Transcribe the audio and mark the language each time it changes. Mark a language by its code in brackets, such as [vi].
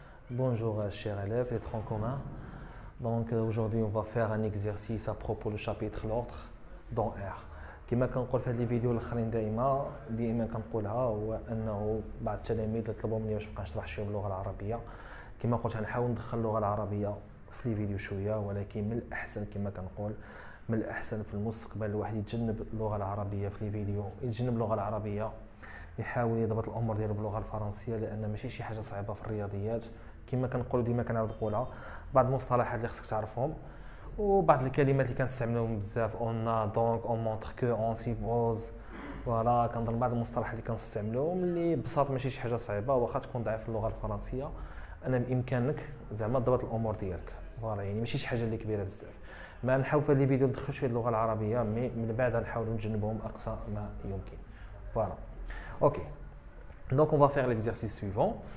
[fr] Bonjour chers élèves et troncs communs. Donc aujourd'hui on va faire un exercice à propos du chapitre l'ordre dans R. [ar] كما كنقول في هذه الفيديو الاخرين دائما كنقولها هو انه بعض التلاميذ طلبوا مني باش نبقى نشرح شويه باللغه العربيه. كما قلت غنحاول ندخل اللغه العربيه في لي فيديو شويه، ولكن من الاحسن كما كنقول من الاحسن في المستقبل الواحد يتجنب اللغه العربيه في لي فيديو، يتجنب اللغه العربيه، يحاول يضبط الامور ديالو باللغه الفرنسيه، لان ماشي شي حاجه صعيبه في الرياضيات. كما كنقولوا ديما كنعاود نقولها، بعض المصطلحات اللي خصك تعرفهم وبعض الكلمات اللي كنستعملوهم بزاف، [fr] اون دونك اون مونتر كو اون سيبوز، [ar] فوالا كنظن بعض المصطلحات اللي كنستعملوهم اللي ببساطه ماشي شي حاجه صعيبه، واخا تكون ضعيف في اللغه الفرنسيه انا بامكانك زعما تضبط الامور ديالك، فوالا يعني ماشي شي حاجه اللي كبيره بزاف. ما نحاول في هذه الفيديو ندخل شويه اللغه العربيه، مي من بعد نحاولوا نجنبهم اقصى ما يمكن. [fr] فوالا ok, donc on va faire l'exercice suivant.